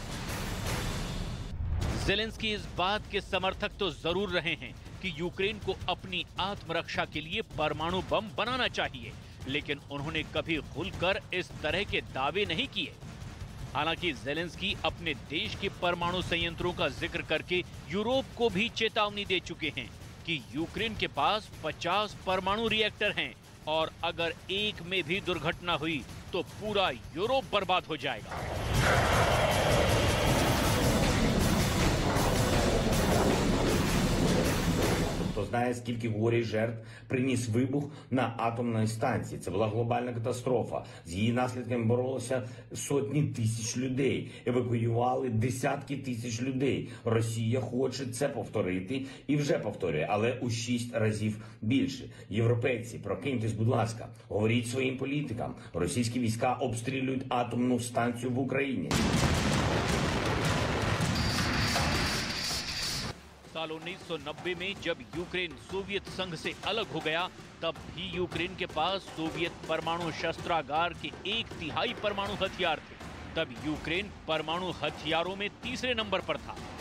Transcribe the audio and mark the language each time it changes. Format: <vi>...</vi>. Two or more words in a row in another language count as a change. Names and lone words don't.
<hi>ज़ेलेंस्की इस बात के समर्थक तो जरूर रहे हैं कि यूक्रेन को अपनी आत्मरक्षा के लिए परमाणु बम बनाना चाहिए, लेकिन उन्होंने कभी खुलकर इस तरह के दावे नहीं किए। हालांकि ज़ेलेंस्की अपने देश के परमाणु संयंत्रों का जिक्र करके यूरोप को भी चेतावनी दे चुके हैं कि यूक्रेन के पास 50 परमाणु रिएक्टर हैं और अगर एक में भी दुर्घटना हुई तो पूरा यूरोप बर्बाद हो जाएगा।</hi> <uk>Хто знає, скільки горя і жертв приніс вибух на атомній станції. Це була глобальна катастрофа. З її наслідками боролися сотні тисяч людей. Евакуювали десятки тисяч людей. Росія хоче це повторити і вже повторює, але у 6 разів більше. Європейці, прокиньтесь, будь ласка, говоріть своїм політикам. Російські війська обстрілюють атомну станцію в Україні.</uk> <hi>साल 1990 में जब यूक्रेन सोवियत संघ से अलग हो गया, तब भी यूक्रेन के पास सोवियत परमाणु शस्त्रागार के 1/3 परमाणु हथियार थे। तब यूक्रेन परमाणु हथियारों में तीसरे नंबर पर था।</hi>